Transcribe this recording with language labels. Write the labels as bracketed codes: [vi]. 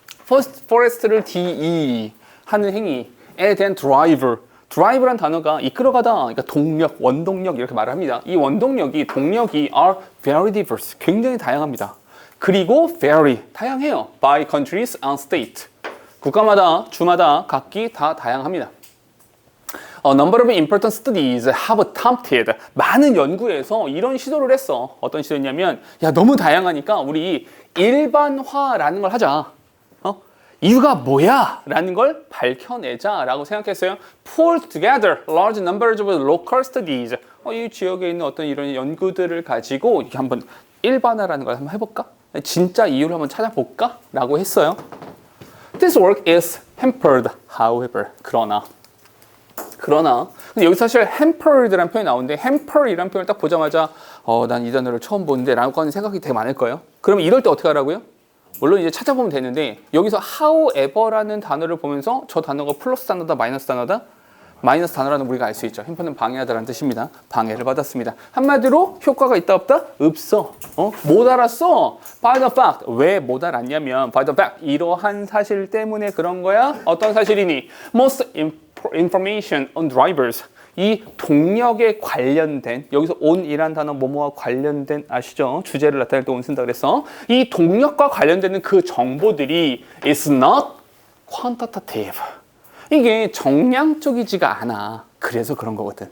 [ko] forest를 DE 하는 행위에 대한 drive란 단어가 이끌어가다, 그러니까 동력, 원동력 이렇게 말을 합니다. 이 원동력이, 동력이 [en] are very diverse, [ko] 굉장히 다양합니다. 그리고 very, 다양해요. [en] by countries and state. [ko] 국가마다, 주마다 각기 다 다양합니다. [en] A number of important studies have attempted, [ko] 많은 연구에서 이런 시도를 했어. 어떤 시도였냐면, 야 너무 다양하니까 우리 일반화라는 걸 하자. 이유가 뭐야? 라는 걸 밝혀내자 라고 생각했어요. [en] Pull together large numbers of local studies. [ko] 이 지역에 있는 어떤 이런 연구들을 가지고 이렇게 한번 일반화라는 걸 한번 해볼까? 진짜 이유를 한번 찾아볼까? 라고 했어요. [en] This work is hampered, however. [ko] 그러나 근데 여기 사실 hampered라는 표현이 나오는데 hamper이라는 표현을 딱 보자마자 난 이 단어를 처음 보는데 라고 하는 생각이 되게 많을 거예요. 그러면 이럴 때 어떻게 하라고요? 물론 이제 찾아보면 되는데 여기서 however라는 단어를 보면서 저 단어가 플러스 단어다 마이너스 단어다? 마이너스 단어라는 우리가 알 수 있죠. hamper는 방해하다라는 뜻입니다. 방해를 받았습니다. 한마디로 효과가 있다 없다? 없어. 못 알았어. [en] By the fact. [ko] 왜 못 알았냐면 [en] by the fact. [ko] 이러한 사실 때문에 그런 거야. 어떤 사실이니? [en] Most information on drivers. [ko] 이 동력에 관련된 여기서 on이란 단어 뭐뭐와 관련된 아시죠? 주제를 나타낼 때 on 쓴다 그랬어. 이 동력과 관련되는 그 정보들이 [en] is not quantitative. [ko] 이게 정량적이지가 않아. 그래서 그런 거거든.